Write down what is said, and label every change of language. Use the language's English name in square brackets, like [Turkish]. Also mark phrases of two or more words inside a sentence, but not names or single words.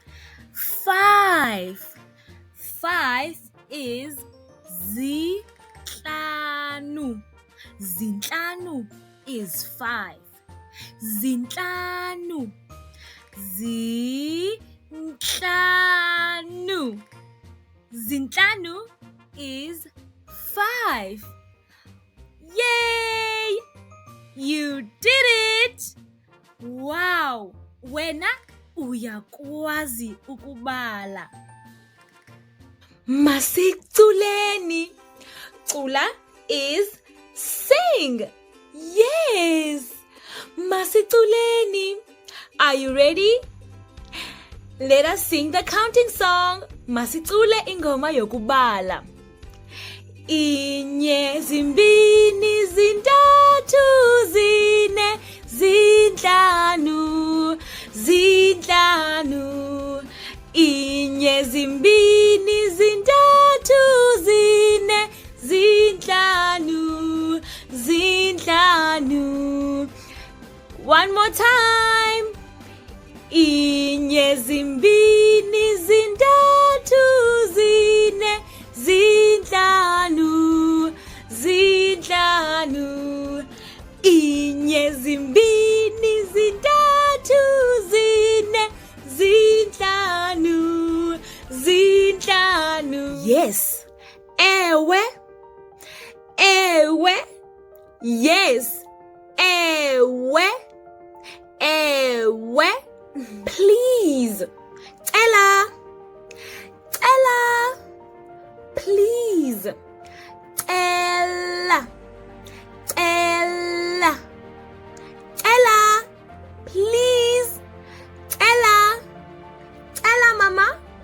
[English] 5. 5 is zinhlanu. Zinhlanu is 5. Zinhlanu. Zinhlanu. Zinhlanu is 5. Yay! You did it! [Xhosa] Wow! Wena uyakwazi ukubala. Masiculeni. [English] Cula is sing. Yes! Masiculeni. Are you ready? Let us sing the counting song. [Xhosa] Masicule ingoma yokubala. Inye, zimbini, zintathu, zine, zinhlanu, zinhlanu. Inye, zimbini, zintathu, zine, zinhlanu, zinhlanu. [English] One more time. [Xhosa] Inye, zimbini, zintathu, zine, zinhlanu, zinhlanu. Inye, zimbini, zintathu, zine, zinhlanu, zinhlanu. Yes. Ewe. Ewe. [English] Yes. Ewe. Ewe. Please. Ella. please. Ella. Ella. Ella. Please. Ella. Ella, Mama.